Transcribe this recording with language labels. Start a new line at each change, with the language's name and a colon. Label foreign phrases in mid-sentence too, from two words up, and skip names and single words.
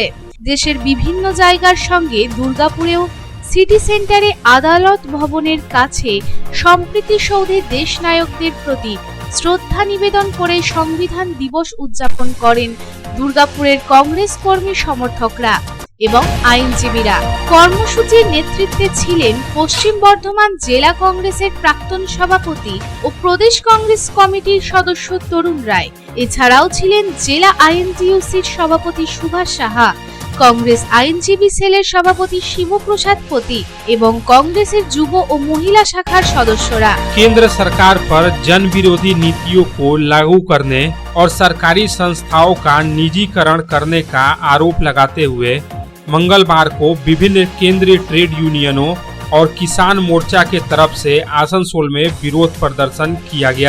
Bangla: দেশের বিভিন্ন জায়গার সঙ্গে দুর্গাপুরেও সিটি সেন্টারে আদালত ভবনের কাছে সম্প্রীতি সৌধে দেশনায়কদের প্রতি শ্রদ্ধা নিবেদন করে সংবিধান দিবস উদযাপন করেন দুর্গাপুরের কংগ্রেস কর্মী সমর্থকরা এবং আইনজীবীরা। কর্মসূচির নেতৃত্বে ছিলেন পশ্চিম বর্ধমান জেলা কংগ্রেসের প্রাক্তন সভাপতি ও প্রদেশ কংগ্রেস কমিটির সদস্য তরুণ রায়। এছাড়াও ছিলেন জেলা আইএনটিইউসির সভাপতি সুভাষ সাহা, কংগ্রেস আইনজীবী সেলের সভাপতি শিবপ্রসাদ পতি এবং কংগ্রেসের যুব ও মহিলা শাখার সদস্যরা।
Hindi: केंद्र सरकार पर जन विरोधी नीतियों को लागू करने और सरकारी संस्थाओं का निजीकरण करने का आरोप लगाते हुए मंगलवार को विभिन्न केंद्रीय ट्रेड यूनियनों और किसान मोर्चा के तरफ से आसनसोल में विरोध प्रदर्शन किया गया।